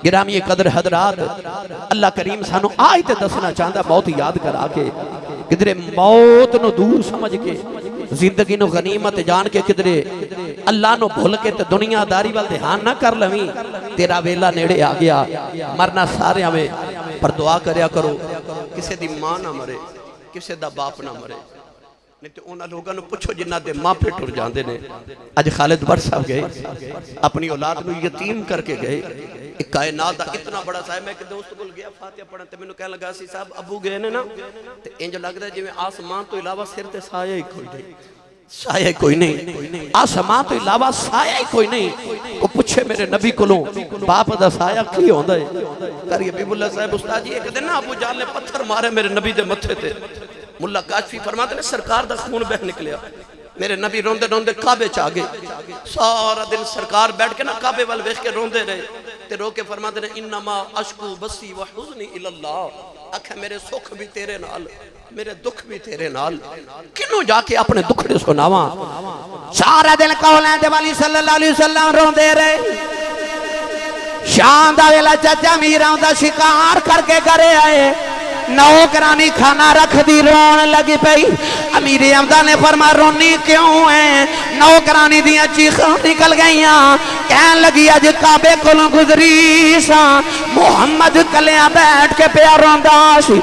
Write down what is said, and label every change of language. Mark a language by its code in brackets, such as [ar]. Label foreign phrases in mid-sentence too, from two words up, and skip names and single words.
[pa] گرامی قدر حضرات، اللہ کریم سانوں آج تے دسنا چاہتا، موت یاد کرا کے کدھرے موت نوں دور سمجھ کے زندگی نوں غنیمت جان کے کدھرے اللہ نوں بھل کے تے دنیاداری وال دھیان نا کر لوی. تیرا ویلا نیڑے آ گیا، مرنا سارے میں، پر دعا کریا کرو کسی دی ماں نا مرے، کسی دا باپ نا مرے. [ur] نہیں تو انہوں نے لوگوں کو پوچھو جنہوں کے ماپے ٹر جاتے ہیں. اج خالد بھٹ صاحب گئے اپنی اولاد کو یتیم کرکے گئے. ایک کائنات کا اتنا بڑا صاحب, [pa] میں ایک دوست نوں گیا فاتحہ پڑھن تے مینوں کہن لگا سی صاحب ابو گئے نے نا تے انج لگدا جیویں آسمان توں علاوہ سر تے سایہ ای کوئی نہیں، سایہ کوئی نہیں، آسمان توں علاوہ سایہ ای کوئی نہیں. وہ پوچھے میرے نبی کولوں باپ دا سایہ کی ہوندا ہے? کریے بیبلا صاحب استاد جی ایک دن نا ابو جال نے پتھر مارے میرے نبی دے متھے تے. ملا کاشفی فرماتے نے سرکار دا خون بہ نکلیا. میرے نبی روندے روندے کعبے چ آ گئے۔ سارا دن سرکار بیٹھ کے نا کعبے وال ویکھ کے روندے رہے تے رو کے فرماتے نے [ar] إنما أشكو بثي وحزني إلى الله, [pa] آکھے میرے سکھ بھی تیرے نال، میرے دکھ بھی تیرے نال، کنوں جاکے اپنے دکھڑے سناوا. سارا دن کولیں دے والی [ar] صلى الله عليه وسلم [pa] روندے رہے. شام دا ویلا چاچا میراں دا شکار کرکے گھرے آئے، نوکرانی کھانا رکھ دی رون لگی پئی. امیر امدا نے فرما رونی کیوں ہے؟ نوکرانی دیاں چیخاں نکل گئیاں، کہن لگی اج کعبے کولوں گزری سا، محمد کلیا بیٹھ کے پیا روندا سی.